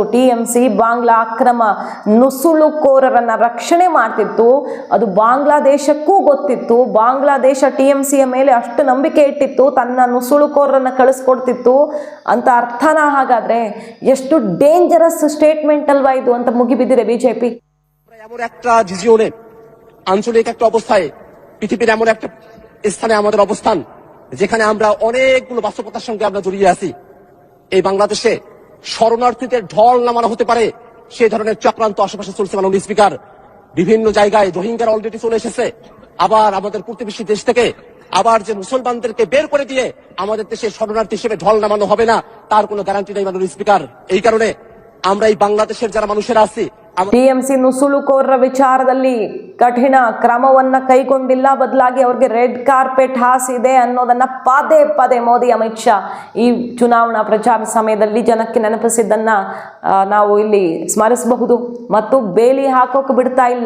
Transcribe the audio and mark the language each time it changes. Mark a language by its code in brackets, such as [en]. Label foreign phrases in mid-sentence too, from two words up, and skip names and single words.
[kn] TMC ಬಾಂಗ್ಲಾ ಅಕ್ರಮ ನುಸುಳುಕೋರರನ್ನು ರಕ್ಷಣೆ ಮಾಡ್ತಿತ್ತು. ಅದು ಬಾಂಗ್ಲಾದೇಶಕ್ಕೂ ಗೊತ್ತಿತ್ತು. ಬಾಂಗ್ಲಾದೇಶ TMCಯ ಮೇಲೆ ಅಷ್ಟು ನಂಬಿಕೆ ಇಟ್ಟಿತ್ತು, ತನ್ನ ನುಸುಳುಕೋರರನ್ನು ಕಳಿಸ್ಕೊಡ್ತಿತ್ತು ಅಂತ ಅರ್ಥನಾ? ಹಾಗಾದರೆ ಎಷ್ಟು [en] dangerous statement [kn] ಅಲ್ವಾ ಇದು ಅಂತ ಮುಗಿಬಿದ್ದಿದೆ BJP. [bn] এমন একটা রিজিয়নে, আঞ্চলিক একটা অবস্থায়, পৃথিবীর এমন একটা স্থানে আমাদের অবস্থান, যেখানে আমরা অনেকগুলো বাস্তবতার সঙ্গে আমরা জড়িয়ে আছি। এই বাংলাদেশে শরণার্থীদের ঢল নামানো হতে পারে সেই ধরনের চক্রান্ত আশেপাশে চলছে। মাননীয় স্পিকার, বিভিন্ন জায়গায় রোহিঙ্গারা অলরেডি চলে এসেছে। আবার আমাদের প্রতিবেশী দেশ থেকে আবার যে মুসলমানদেরকে বের করে দিয়ে আমাদের দেশে শরণার্থী হিসেবে ঢল নামানো হবে না, তার কোনো গ্যারান্টি নেই মাননীয় স্পিকার। এই কারণে আমরা এই বাংলাদেশের যারা মানুষেরা আছি, [kn] TMC ನುಸುಳುಕೋರರ ವಿಚಾರದಲ್ಲಿ ಕಠಿಣ ಕ್ರಮವನ್ನ ಕೈಗೊಂಡಿಲ್ಲ, ಬದಲಾಗಿ ಅವ್ರಿಗೆ [en] red carpet [kn] ಹಾಸಿದೆ ಅನ್ನೋದನ್ನ ಪದೇ ಪದೇ ಮೋದಿ, ಅಮಿತ್ ಶಾ ಈ ಚುನಾವಣಾ ಪ್ರಚಾರ ಸಮಯದಲ್ಲಿ ಜನಕ್ಕೆ ನೆನಪಿಸಿದ್ದನ್ನ ನಾವು ಇಲ್ಲಿ ಸ್ಮರಿಸಬಹುದು. ಮತ್ತು ಬೇಲಿ ಹಾಕೋಕೆ ಬಿಡ್ತಾ ಇಲ್ಲ.